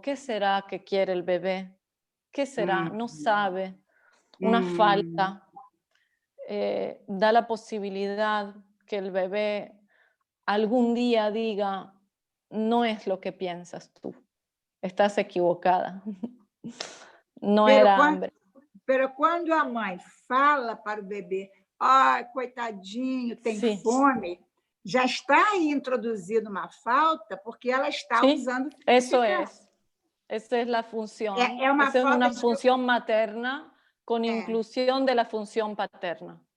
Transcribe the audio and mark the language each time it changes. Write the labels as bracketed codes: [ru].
[es] ¿Qué será que quiere el bebé? ¿Qué será? No sabe. Una falta. Da la posibilidad que el bebé algún día diga, no es lo que piensas tú. Estás equivocada. No era hambre. Pero [pt] quando a mãe fala para o bebê, ai, coitadinho, tem fome, já está aí introduzido uma falta, porque ela está usando... [es] Eso es. Esa es la función. Esa es una función materna con inclusión de la función paterna.